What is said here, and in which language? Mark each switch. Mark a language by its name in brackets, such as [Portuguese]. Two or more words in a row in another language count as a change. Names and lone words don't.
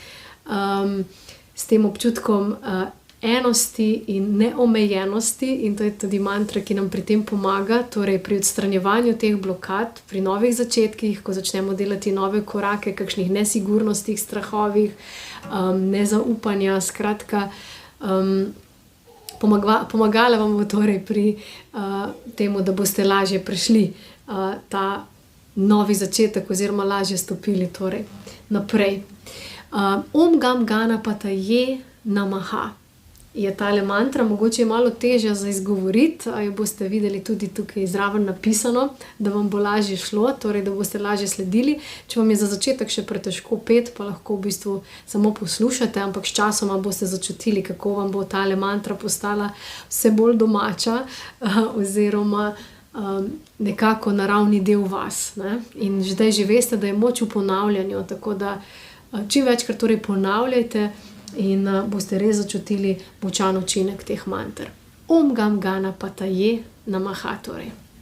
[Slovenian] s tem občutkom enosti in neomejenosti, in to je tudi mantra, ki nam pri tem pomaga, torej pri odstranjevanju teh blokad, pri novih začetkih, ko začnemo delati nove korake, kakšnih nesigurnostih, strahovih, nezaupanja, skratka, pomagala vam bo torej pri temu, da boste lažje prešli ta novi začetek oziroma lažje stopili torej naprej. [Sanskrit] ॐ गं गणपतये नमः [Slovenian] je tale mantra, mogoče je malo težja za izgovoriti, jo boste videli tudi tukaj zraven napisano, da vam bo lažje šlo, torej da boste lažje sledili. Če vam je za začetek še pretežko peti, pa lahko v bistvu samo poslušate, ampak s časoma boste začutili, kako vam bo tale mantra postala vse bolj domača oziroma nekako naravni del vas, ne? In zdaj že veste, da je moč v ponavljanju, tako da čim večkrat torej ponavljajte in boste res začutili močan učinek teh manter. [Sanskrit] ॐ गं गणपतये नमः torej.